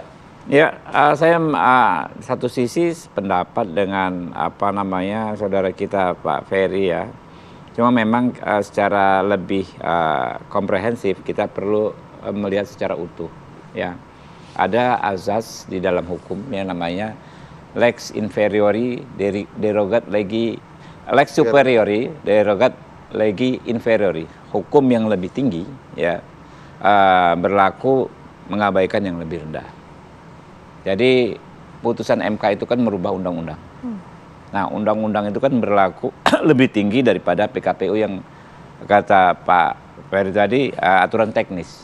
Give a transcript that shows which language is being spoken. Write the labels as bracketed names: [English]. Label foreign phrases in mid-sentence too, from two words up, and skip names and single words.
[Indonesian] Ya, saya satu sisi pendapat dengan saudara kita Pak Ferry ya. Cuma memang secara lebih komprehensif kita perlu melihat secara utuh ya. Ada azas di dalam hukum yang namanya [Latin] lex inferiori derogat legi, lex superiori derogat legi inferiori. [Indonesian] Hukum yang lebih tinggi ya berlaku mengabaikan yang lebih rendah. Jadi putusan MK itu kan merubah undang-undang. Nah, undang-undang itu kan berlaku lebih tinggi daripada PKPU yang kata Pak Ferry tadi aturan teknis.